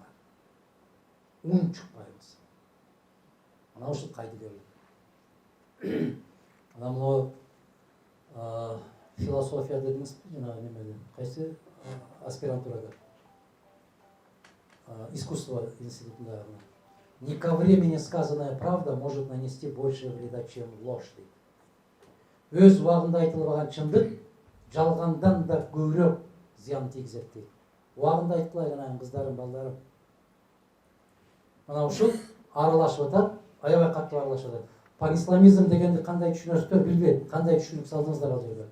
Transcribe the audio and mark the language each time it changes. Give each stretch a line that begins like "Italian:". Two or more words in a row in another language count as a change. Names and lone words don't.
Kyrgyz: Ун чукпайбыз. Ана ушул кайдыгерлик. Ана мына философия дедиңизби, жана немеде? Кайсы аспирантурада? Искусство институтунда.
Russian: Не ко времени сказанная правда может нанести больше вреда, чем ложь.
Kyrgyz: Өз убагында айтылбаган чындык жалгандан да көбүрөөк зыян тийгизет дейт. Убагында айтылай жанагы кыздарым, балдарым. Мына ушул аралашып атат, аябай катуу аралашып атат. Панисламизм дегенди кандай түшүнөсүздөр билбейм. Кандай түшүнүк салдыңыздар ал жерге?